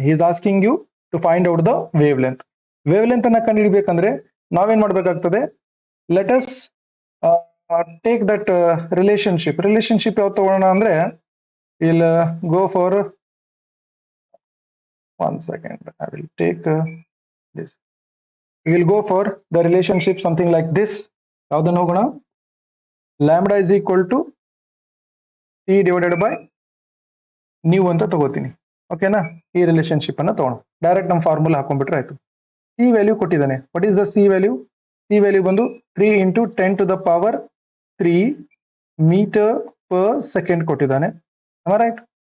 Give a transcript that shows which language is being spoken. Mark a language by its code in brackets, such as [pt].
[en] He is asking you to find out the wavelength. [kn] Wave length ಅನ್ನ ಕಂಡುಹಿಡಿಬೇಕಂದ್ರೆ ನಾವೇನ್ ಮಾಡ್ಬೇಕಾಗ್ತದೆ? [en] let us take that relationship [kn] ಯಾವ್ದು ತಗೊಳ್ಳೋಣ ಅಂದ್ರೆ, [en] Will go for 1 second. I will take this. We will go for the relationship something like this. [kn] ಯಾವ್ದನ್ನ ಹೋಗೋಣ? Lambda is equal to T divided by ನೀವು ಅಂತ ತಗೋತೀನಿ. ಓಕೆನಾ? ಈ ರಿಲೇಶನ್ಶಿಪ್ ಅನ್ನ ತಗೋಣ. ಡೈರೆಕ್ಟ್ ನಮ್ಮ ಫಾರ್ಮುಲಾ ಹಾಕೊಂಡ್ಬಿಟ್ರೆ ಆಯ್ತು. ಸಿ ವ್ಯಾಲ್ಯೂ ಕೊಟ್ಟಿದ್ದಾನೆ. [en] What is the C value? [kn] C value ಬಂದು 3 into 10 to the power 3 metre per second ಕೊಟ್ಟಿದ್ದಾನೆ. ರೈಟ್?